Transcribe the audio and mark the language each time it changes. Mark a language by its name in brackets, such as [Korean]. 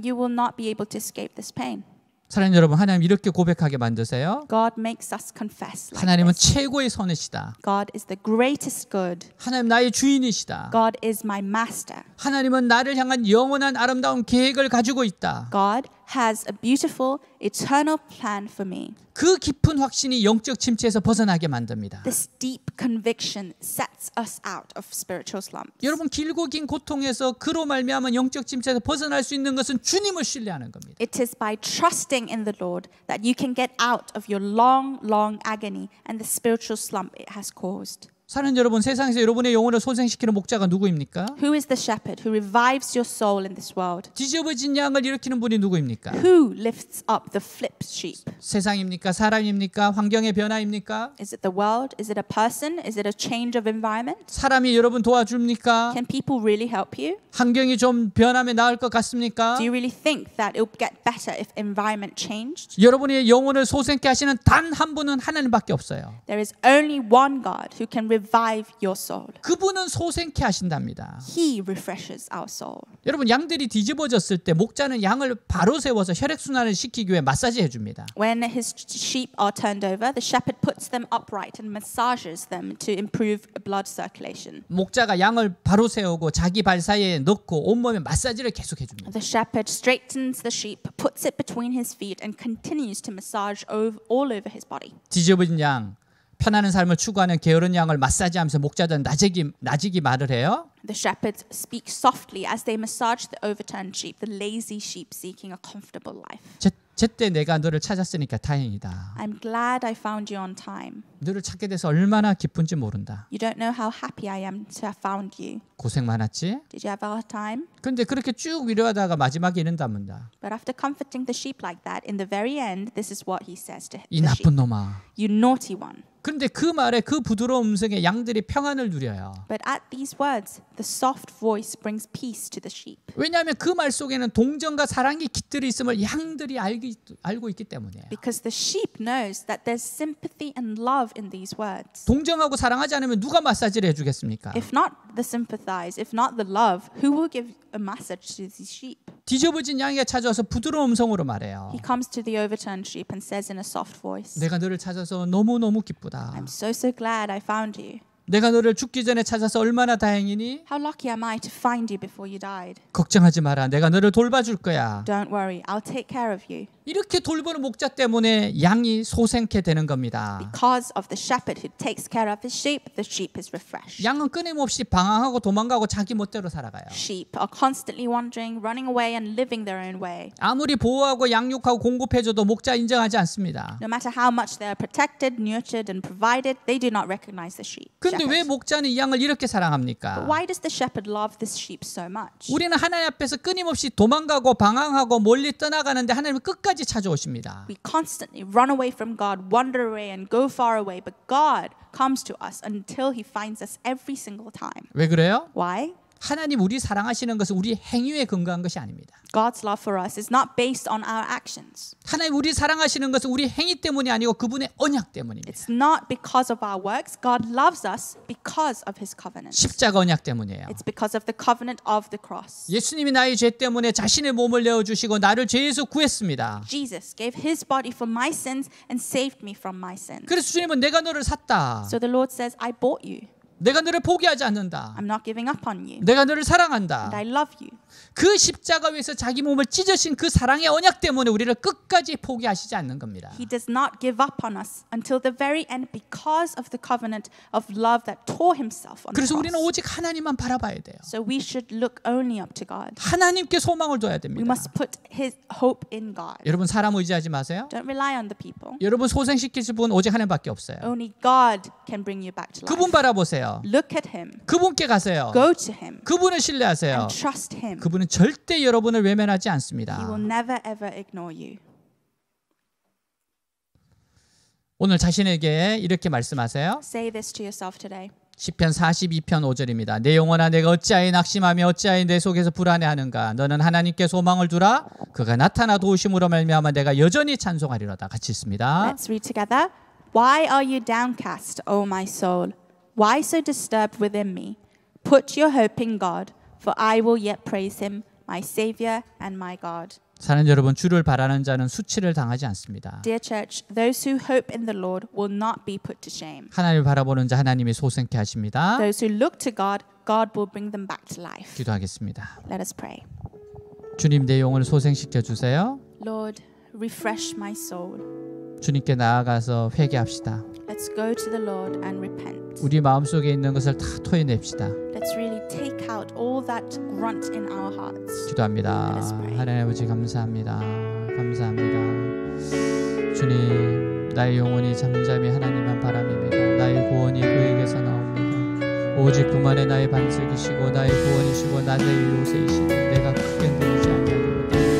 [English] you will not be able to escape this pain. [Korean] 사랑하는 여러분, 하나님 이렇게 고백하게 만드세요. [English] God makes us confess like [Korean] 하나님은 [English] this. [Korean] 최고의 선이시다. [English] God is the greatest good. [Korean] 하나님 나의 주인이시다. [English] God is my master. [Korean] 하나님은 나를 향한 영원한 아름다운 계획을 가지고 있다. [English] God has a beautiful, eternal plan for me. [Korean] 그 깊은 확신이 영적 침체에서 벗어나게 만듭니다. [English] This deep conviction sets us out of spiritual slumps. [Korean] 여러분, 길고 긴 고통에서 그로 말미암은 영적 침체에서 벗어날 수 있는 것은 주님을 신뢰하는 겁니다. [English] It is by trusting in the Lord that you can get out of your long, long agony and the spiritual slump it has caused. [Korean] 사랑하는 여러분, 세상에서 여러분의 영혼을 소생시키는 목자가 누구입니까? [English] Who is the shepherd who revives your soul in this world? [Korean] 뒤집어진 양을 일으키는 분이 누구입니까? [English] Who lifts up the flip sheep? [Korean] 세상입니까? 사람입니까? 환경의 변화입니까? [English] Is it the world? Is it a person? Is it a change of environment? [Korean] 사람이 여러분 도와줍니까? [English] Can people really help you? [Korean] 환경이 좀 변하면 나을 것 같습니까? [English] Do you really think that it will get better if environment changed? [Korean] 여러분의 영혼을 소생케 하시는 단 한 분은 하나님밖에 없어요. [English] There is only one God who can revive your soul. [Korean] 그분은 소생케 하신답니다. [English] He refreshes our soul. [Korean] 여러분, 양들이 뒤집어졌을 때 목자는 양을 바로 세워서 혈액순환을 시키기 위해 마사지 해줍니다. [English] When his sheep are turned over, the shepherd puts them upright and massages them to improve blood circulation. [Korean] 목자가 양을 바로 세우고 자기 발 사이에 넣고 온몸에 마사지를 계속 해줍니다. [English] The shepherd straightens the sheep, puts it between his feet, and continues to massage all over his body. [Korean] 뒤집어진 양, 편안한 삶을 추구하는 게으른 양을 마사지하면서 목자들은 나지기 말을 해요. [English] The shepherds speak softly as they massage the overturned sheep, the lazy sheep seeking a comfortable life. [Korean] 제때 내가 너를 찾았으니까 다행이다. [English] I'm glad I found you on time. [Korean] 너를 찾게 돼서 얼마나 기쁜지 모른다. [English] You don't know how happy I am to have found you. [Korean] 고생 많았지? [English] Did you have a hard time? [Korean] 근데 그렇게 쭉 위로하다가 마지막에 이른답니다. [English] But after comforting the sheep like that, in the very end, this is what he says to [Korean] 이 [English] the [Korean] 나쁜 놈아. [English] You naughty one. [Korean] 그런데 그 말에 그 부드러운 음성에 양들이 평안을 누려요. [English] But at these words, the soft voice brings peace to the sheep. [Korean] 왜냐하면 그 말 속에는 동정과 사랑이 깃들어 있음을 양들이 알고 있기 때문이에요. [English] Because the sheep knows that there's sympathy and love in these words. [Korean] 동정하고 사랑하지 않으면 누가 마사지를 해주겠습니까? [English] If not the sympathize, if not the love, who will give a message to these sheep? [Korean] 뒤집어진 양이가 찾아와서 부드러운 음성으로 말해요. [English] He comes to the overturned sheep and says in a soft voice, [Korean] 내가 너를 찾아서 너무너무 기쁘다. [English] I'm so glad I found you. [Korean] 내가 너를 죽기 전에 찾아서 얼마나 다행이니? [English] How lucky am I to find you before you died? [Korean] 걱정하지 마라. 내가 너를 돌봐줄 거야. [English] Don't worry, I'll take care of you. [Korean] 이렇게 돌보는 목자 때문에 양이 소생케 되는 겁니다. [English] Because of the shepherd who takes care of his sheep, the sheep is refreshed. [Korean] 양은 끊임없이 방황하고 도망가고 자기 멋대로 살아가요. [English] Sheep are constantly wandering, running away and living their own way. [Korean] 아무리 보호하고 양육하고 공급해줘도 목자 인정하지 않습니다. [English] No matter how much they are protected, nurtured and provided, they do not recognize the sheep. [Korean] 근데 왜 목자는 이 양을 이렇게 [English] But [Korean] 사랑합니까? [English] why does the shepherd love this sheep so much? [Korean] 우리는 하나님 앞에서 끊임없이 도망가고 방황하고 멀리 떠나가는데 하나님은 끝까지 찾아오십니다. [English] We constantly run away from God, wander away and go far away, but God comes to us until he finds us every single time. [Korean] 왜 그래요? [English] Why? [Korean] 하나님 우리 사랑하시는 것은 우리 행위에 근거한 것이 아닙니다. [English] God's love for us is not based on our actions. [Korean] 하나님 우리 사랑하시는 것은 우리 행위 때문이 아니고 그분의 언약 때문입니다. [English] It's not because of our works. God loves us because of his covenant. [Korean] 십자가 언약 때문이에요. [English] It's because of the covenant of the cross. [Korean] 예수님이 나의 죄 때문에 자신의 몸을 내어주시고 나를 죄에서 구했습니다. [English] Jesus gave his body for my sins and saved me from my sins. [Korean] 그래서 주님은 내가 너를 샀다. [English] So the Lord says, I bought you. [Korean] 내가 너를 포기하지 않는다. [English] I'm not giving up on you. [Korean] 내가 너를 사랑한다. [English] And I love you. [Korean] 그 십자가 위에서 자기 몸을 찢으신 그 사랑의 언약 때문에 우리를 끝까지 포기하시지 않는 겁니다. [English] He does not give up on us until the very end because of the covenant of love that tore himself on the [Korean] 그래서 우리는 [English] cross. [Korean] 오직 하나님만 바라봐야 돼요. [English] So we should look only up to God. [Korean] 하나님께 소망을 둬야 됩니다. [English] must put his hope in God. [Korean] 여러분 사람 의지하지 마세요. [English] Don't rely on the people. [Korean] 여러분 소생시키실 분 오직 하나님밖에 없어요. [English] Only God can bring you back to [Korean] 그분 [English] life. [Korean] 바라보세요. [English] Look at him. [Korean] 그분께 가세요. [English] Go to him [Korean] 그분을 신뢰하세요. [English] and trust him. [Korean] 그분은 절대 여러분을 외면하지 [English] He [Korean] 않습니다. [English] will never ever ignore you. [Korean] 오늘 자신에게 이렇게 말씀하세요. [English] Say this to yourself today. [Korean] 시편 42편 5절입니다. 내 영혼아 내가 어찌하여 낙심하며 어찌하여 내 속에서 불안해하는가. 너는 하나님께 소망을 두라. 그가 나타나 도우심으로 말미암아 내가 여전히 찬송하리로다. 같이 있습니다. [English] Let's read together. Why are you downcast, O my soul? Why so disturbed within me? Put your hope in God, for I will yet praise him, my Savior and my God. [Korean] 사랑하는 여러분, 주를 바라는 자는 수치를 당하지 않습니다. [English] Dear church, those who hope in the Lord will not be put to shame. [Korean] 하나님을 바라보는 자 하나님이 소생케 하십니다. [English] Those who look to God, God will bring them back to life. [Korean] 기도하겠습니다. [English] Let us pray. [Korean] 주님 내 영혼을 소생시켜 주세요. [English] Lord, refresh my soul. [Korean] 주님께 나아가서 회개합시다. [English] Let's go to the Lord and repent. [Korean] 우리 마음속에 있는 것을 다 토해냅시다. [English] Let's really take out all that grunt in our hearts. [Korean] 기도합니다. [English] Let us pray. [Korean] 하나님 아버지 감사합니다. 감사합니다. 주님, 나의 영혼이 잠잠히 하나님만 바람입니다. 나의 구원이 그에게서 나옵니다. 오직 그만의 나의 반석이시고 나의 구원이시고 나의 요새이시니 내가 크게 누리지 아니하리로다.